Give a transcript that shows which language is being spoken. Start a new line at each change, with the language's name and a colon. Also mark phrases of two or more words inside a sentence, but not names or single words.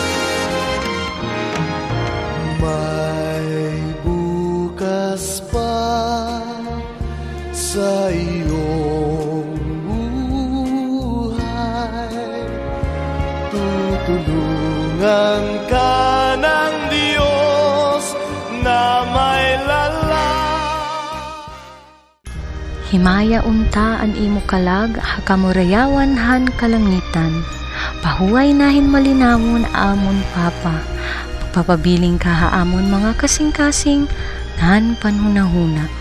Filipino: May bukas pa sa iyong buhay. Tutulungan ka ng Diyos na may
Waray: Himaya unta an imo kalag, hakamurayawan han kalangitan. Pahuway nahin malinawon amon Papa. Pagpapabiling ka haamon mga kasing-kasing, nan panhunahuna.